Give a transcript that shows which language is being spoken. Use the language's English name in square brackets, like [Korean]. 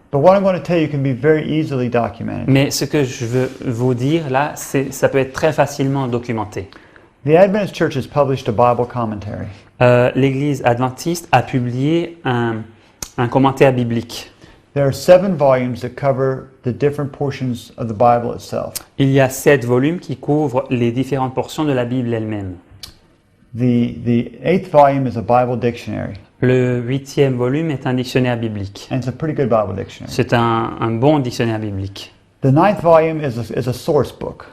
[English] But what I'm going to tell you can be very easily documented. [French] Mais ce que je veux vous dire là, ça peut être très facilement documenté. [English] The Adventist Church has published a Bible commentary. [French] L'Église adventiste a publié un commentaire biblique. [English] There are 7 volumes that cover the different portions of the Bible itself. [French] Il y a 7 volumes qui couvrent les différentes portions de la Bible elle-même. [English] The 8th volume is a Bible dictionary, [French] Le 8e volume est un dictionnaire biblique. [English] and it's a pretty good Bible dictionary. [French] C'est un bon dictionnaire biblique. [English] The 9th volume is a source book.